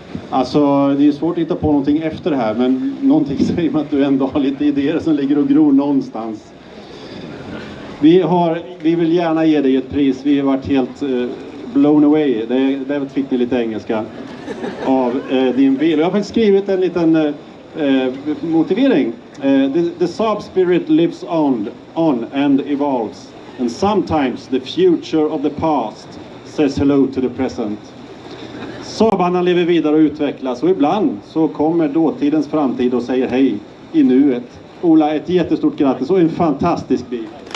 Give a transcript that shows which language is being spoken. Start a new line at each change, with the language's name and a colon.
Swedish: Alltså det är svårt att hitta på någonting efter det här, men någonting säger mig att du ändå har lite idéer som ligger och gror någonstans. Vi vill gärna ge dig ett pris. Vi har varit helt
English: blown away.
Swedish: Det fick ni lite engelska av din bil. Jag har faktiskt skrivit en liten motivering.
English: The Saab spirit lives on and evolves. And sometimes the future of the past says hello to the present.
Swedish: Saabarna lever vidare och utvecklas och ibland så kommer dåtidens framtid och säger hej i nuet. Ola, ett jättestort grattis och en fantastisk bil.